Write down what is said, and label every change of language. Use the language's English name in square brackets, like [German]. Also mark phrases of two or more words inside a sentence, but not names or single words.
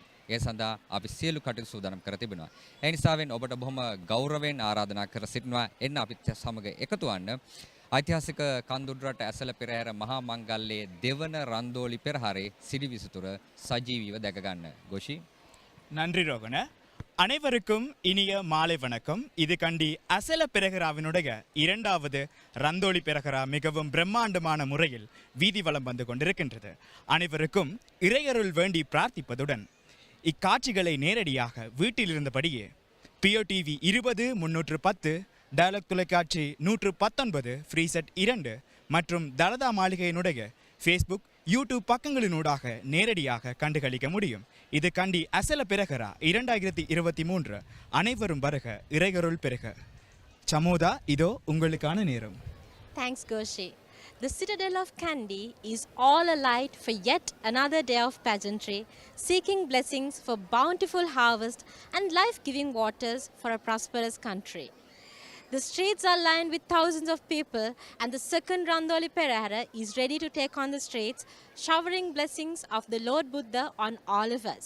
[Sinhala] ඒ සඳහා අපි සියලු කටයුතු සූදානම් කර තිබෙනවා. ඒ නිසාවෙන් ඔබට බොහොම ගෞරවයෙන් ආරාධනා කර සිටිනවා එන්න අපිත් සමග එකතු වන්න. ඓතිහාසික කන්දුඩරට ඇසල පෙරහැර මහා මංගල්‍යයේ දෙවන රන්දෝලි පෙරහරේ සිරි විසිතුර සජීවීව දැක ගන්න. ගෝෂි. [Tamil] நன்றி ரோகன. அனைவருக்கும் இனிய மாலை வணக்கம். இது கண்டி அசல பெரகராவினுடைய இரண்டாவது ரந்தோலி பெரகரா மிகவும் பிரம்மாண்டமான முறையில் வீதி வலம் வந்து கொண்டிருக்கின்றது. அனைவருக்கும் இறையருள் வேண்டி பிரார்த்திப்பதுடன் இக்காட்சிகளை நேரடியாக வீட்டில் இருந்தபடியே POTV 20-310 டயலாக் தொலைக்காட்சி 119 ஃப்ரீசெட் 2 மற்றும் தலதா மாளிகையினுடைய ஃபேஸ்புக் யூடியூப் பக்கங்களினூடாக நேரடியாக கண்டுகளிக்க முடியும். இது கண்டி அசல பெரகரா 2023. அனைவரும் வருக, இறையருள் பெருக. சமோதா, இதோ உங்களுக்கான நேரம். [English] Thanks, Goshi. The citadel of Kandy is all alight for yet another day of pageantry, seeking blessings for bountiful harvest and life-giving waters for a prosperous country. The streets are lined with thousands of people, and the second Randoli Procession is ready to take on the streets, showering blessings of the Lord Buddha on all of us.